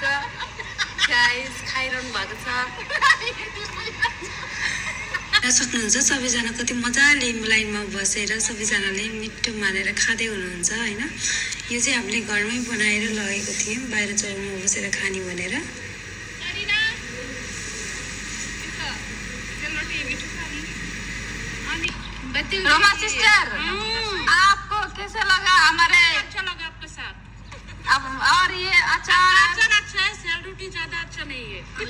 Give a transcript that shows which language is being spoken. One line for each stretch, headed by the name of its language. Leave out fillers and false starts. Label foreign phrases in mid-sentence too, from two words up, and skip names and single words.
Nepali: गाइज खाइरहनु भएको छ। सक्नुहुन्छ सबैजना कति मजाले लाइनमा बसेर सबैजनाले मिठो मानेर खाँदै हुनुहुन्छ होइन। यो चाहिँ हामीले घरमै बनाएर लगेको थियौँ बाहिर चौरमा बसेर खाने भनेर।
Hindi: रोमा सिस्टर, आपको कैसे लगा हमारे? अच्छा लगा आपके साथ। अब और ये अचार अच्छा है, सेल रोटी ज्यादा अच्छा नहीं है।